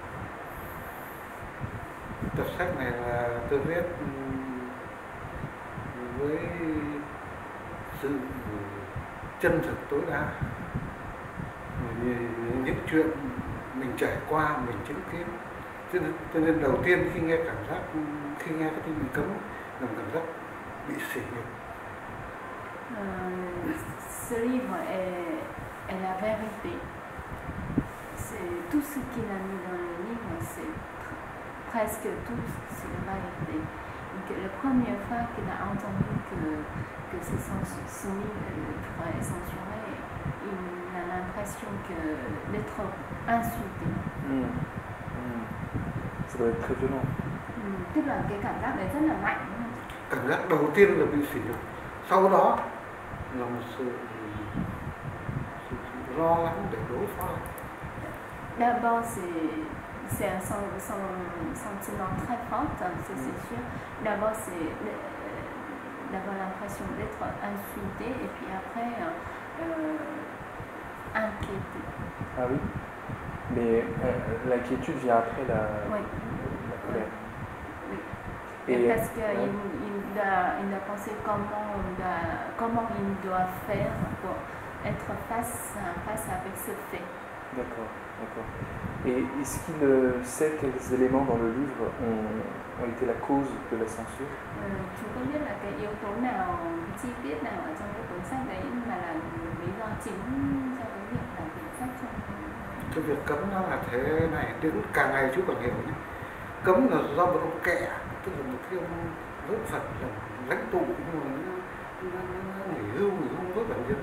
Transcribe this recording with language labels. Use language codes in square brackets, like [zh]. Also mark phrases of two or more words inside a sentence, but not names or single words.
[vi] Tập sách này là tôi viết với sự chân thực tối đa, những chuyện mình trải qua, mình chứng kiến. Cho nên đầu tiên khi nghe cái tin bị cấm là cảm giác bị sỉ nhục. [fr] Ce livre est la vérité. C'est tout ce qu'il a mis dans le livre, c'est presque tout, c'est la vérité. Donc, la première fois qu'il a entendu que ce livre est censuré, il a l'impression d'être insulté. Ça doit être très violent. [vi] Tức là cái cảm giác đấy rất là mạnh, đúng không? Cảm giác đầu tiên là bị sỉ nhục, sau đó là một sự lo lắng để đối phó. [fr] D'abord, c'est un sentiment très fort, ça c'est sûr. D'abord, c'est d'avoir l'impression d'être insulté et puis après inquiété. Ah oui? Mais l'inquiétude vient après la colère. Oui. Et parce qu'il a pensé comment il doit faire pour être face avec ce fait. D'accord. Et est-ce qu'il sait quels éléments dans le livre ont été la cause de la censure? [vi] Chú có biết là cái yếu tố nào, cái chi tiết nào ở trong cái cuốn sách đấy mà là lý do chính cho cái việc là quyển sách không? Cái việc cấm nó là thế này, đến càng ngày chú còn hiểu nhé. Cấm là do một ông kẹ, tức là một cái ông rất Phật là lãnh tụ, nhưng mà nó nghỉ hưu rất là nhiều.